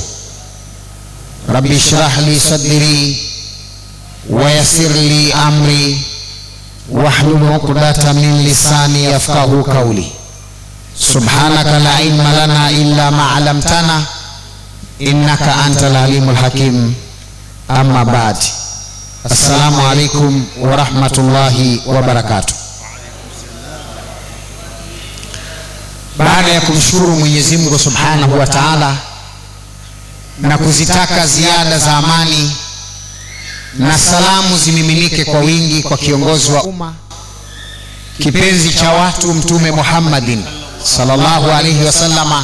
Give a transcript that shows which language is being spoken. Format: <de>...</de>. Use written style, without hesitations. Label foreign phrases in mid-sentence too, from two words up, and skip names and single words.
<ar>ربي اشرح لي صدري ويسر لي أمري واحلل عقدة من لساني يفقهوا قولي. سبحانك لا علم لنا إلا ما علمتنا إنك أنت العليم الحكيم. أما بعد، السلام عليكم ورحمة الله وبركاته.</ar> <sw>Baada ya kumshukuru Mwenyezi Mungu</sw> <ar>سبحانه وتعالى</ar> <sw>na kuzitaka ziada za amani na salamu zimiminike kwa wingi kwa kiongozi wa umma, kipenzi cha watu, Mtume Muhammadin</sw> <ar>صلى الله عليه وسلم.</ar>